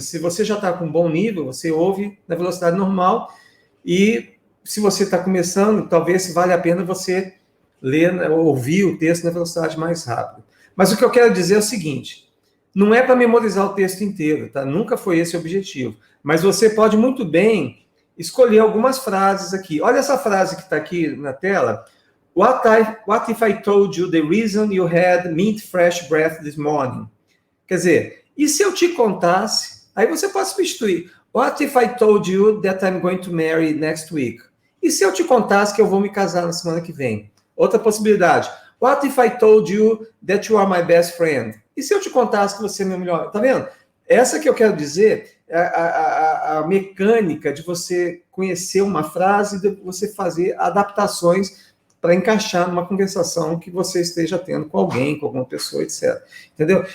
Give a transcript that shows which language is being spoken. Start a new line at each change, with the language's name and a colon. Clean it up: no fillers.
Portuguese: Se você já está com um bom nível, você ouve na velocidade normal, e se você está começando, talvez valha a pena você ler, ouvir o texto na velocidade mais rápida. Mas o que eu quero dizer é o seguinte, não é para memorizar o texto inteiro, tá? Nunca foi esse o objetivo. Mas você pode muito bem escolher algumas frases aqui. Olha essa frase que está aqui na tela.
English: What if I told you the reason you had mint fresh breath this morning?
Portuguese: Quer dizer, e se eu te contasse? Aí você pode substituir.
English: What if I told you that I'm going to marry next week?
Portuguese: E se eu te contasse que eu vou me casar na semana que vem? Outra possibilidade.
English: What if I told you that you are my best friend?
Portuguese: E se eu te contasse que você é meu melhor? Tá vendo? Essa que eu quero dizer é a mecânica de você conhecer uma frase e de você fazer adaptações para encaixar numa conversação que você esteja tendo com alguém, com alguma pessoa, etc. Entendeu?